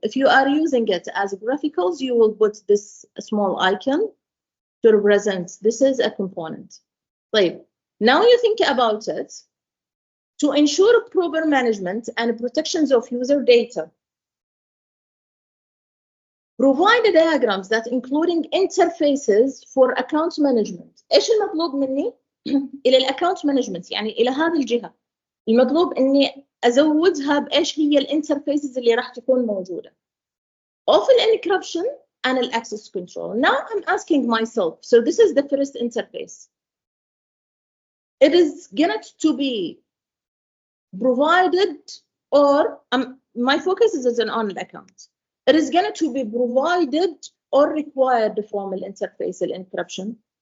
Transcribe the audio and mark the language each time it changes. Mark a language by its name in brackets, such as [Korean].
[English] If you are using it as graphicals, you will put this small icon to represent this is a component. Like, now you think about it. To ensure proper management and protections of user data, provide diagrams that including interfaces for account management. [Arabic] إيش المطلوب مني إلى الأكاونت مانجمنت؟ يعني إلى هذه الجهة المطلوب إني أزودها بإيش هي الانترفيسز اللي راح تكون موجودة. [English] Of encryption and access control. Now I'm asking myself, so this is the first interface. It is going to be provided, or my focus is on the account. It is going to be provided or required from الانترفيس encryption.